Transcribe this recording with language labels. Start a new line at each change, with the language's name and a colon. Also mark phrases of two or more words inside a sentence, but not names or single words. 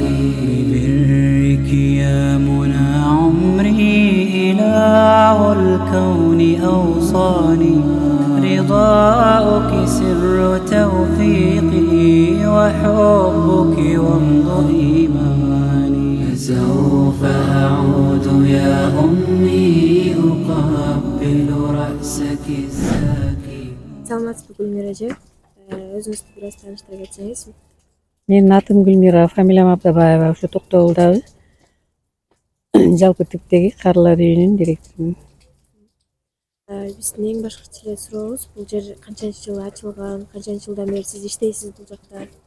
Arabic: ببرك يا منى عمري إله الكون أوصاني، رضاؤك سر توفيقي وحبك وامض إيماني. سوف أعود يا أمي أقبل رأسك الزاكي.
Kyrgyz: Саламатсызбы Гүлмира эже? Өзүңүздү бир аз тааныштыра кетсеңиз. Менин атым Гүлмира, фамилиям Абдабаева, ушу Токтогулдабыз. Жалпы типтеги карылар үйүнүн директорумун. Биздин эң башкыча эле сурообуз, бул жер канчанчы жыл ачылган, канчанчы жылдан бери сиз иштейсиз бул жакта?